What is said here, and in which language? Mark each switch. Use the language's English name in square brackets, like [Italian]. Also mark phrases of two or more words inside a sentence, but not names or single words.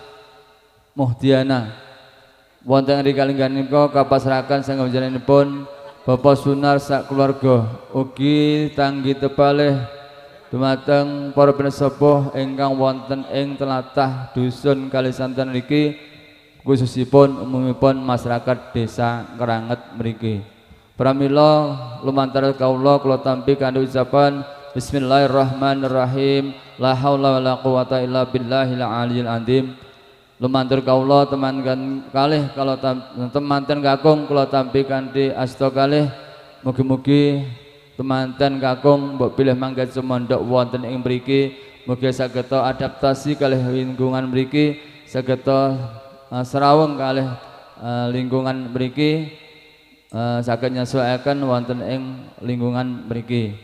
[Javanese] Muhdiana wonten ing kalingganipun kapasrahaken saking panjenenganipun Bapak Sunar sak keluarga ugi tanggi tepalih dumateng para pinasepuh ingkang wonten ing tlatah dusun Kalisanten niki khususipun umumipun masyarakat desa Keranget mriki. Pramila lumantar kawula kula tampi kanthi ucapan Bismillahirrahmanirrahim. [Arabic] لا حول ولا قوة إلا بالله العلي العظيم. [Javanese] Lumantar kawula temankan kalih kalau temanten kakung kula tampi kanthi asta kalih mugi-mugi temanten kakung mbok pilih mangke sumondhok wonten ing mriki mugi sageta adaptasi kalih lingkungan mriki sageta serawung kalih lingkungan mriki saged nyesuaiaken wonten ing lingkungan mriki.